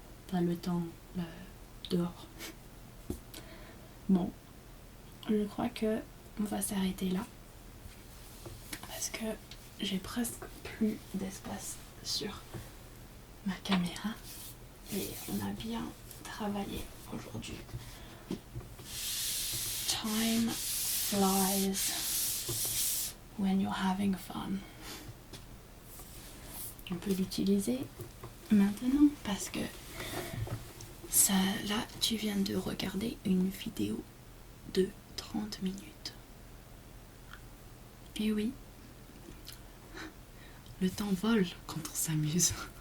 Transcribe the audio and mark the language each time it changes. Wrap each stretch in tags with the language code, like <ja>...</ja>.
<fr>Pas le temps dehors. Bon, je crois que on va s'arrêter là. Parce que j'ai presque plus d'espace sur ma caméra. Et on a bien travaillé aujourd'hui.</fr> <en>Time flies when you're having fun.</en> <fr>On peut l'utiliser maintenant parce que ça, là, tu viens de regarder une vidéo de 30 minutes. Et oui, le temps vole quand on s'amuse.</fr>